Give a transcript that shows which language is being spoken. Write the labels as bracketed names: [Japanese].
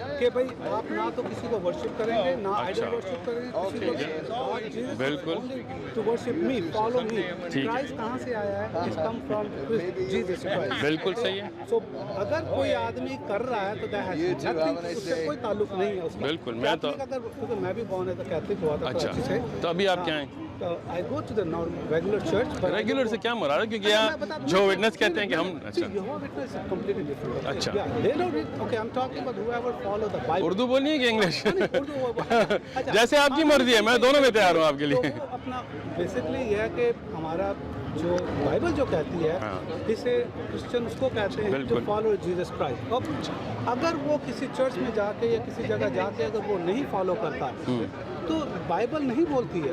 [Urdu] کہ بھئی آپ نہ تو کسی کو ورشپ کریں گے, نہ آئیڈل ورشپ کریں گے کسی کو. بالکل. [English] To worship me, follow me. [Urdu] Christ کہاں سے آیا ہے؟ [English] It's come from Jesus Christ. [Urdu] بالکل صحیح ہے. سو اگر کوئی آدمی کر رہا ہے تو [English] that has nothing, [Urdu] اس سے کوئی تعلق نہیں ہے اس کا. بالکل. میں تو کیونکہ میں بھی بورن ہے تو کیتھولک ہوا تھا. اچھا, تو ابھی آپ کیا ہیں؟ [English] I go to the regular church. [Urdu] Regular سے کیا مراد ہے؟ کیونکہ یہاں جو وٹنس کہتے ہیں کہ ہم. اچھا, [English] Jehovah's Witness is completely different. [Urdu] اچھا. [English] They don't read. Okay, I'm talking about whoever follow the Bible. [Urdu] Urdu بولنی ہے کہ انگلش؟ اردو جیسے آپ کی مرضی ہے, میں دونوں میں تیار ہوں آپ کے لیے. تو اپنا بیسکلی یہ ہے کہ ہمارا جو بائبل جو کہتی ہے, اسے کرسچن اس کو کہتے ہیں جو [English] Follow Jesus Christ. [Urdu] اب اگر وہ کسی چرچ میں جا کے یا کسی جگہ جا کے اگر وہ نہیں فالو کرتا تو بائبل نہیں بولتی ہے.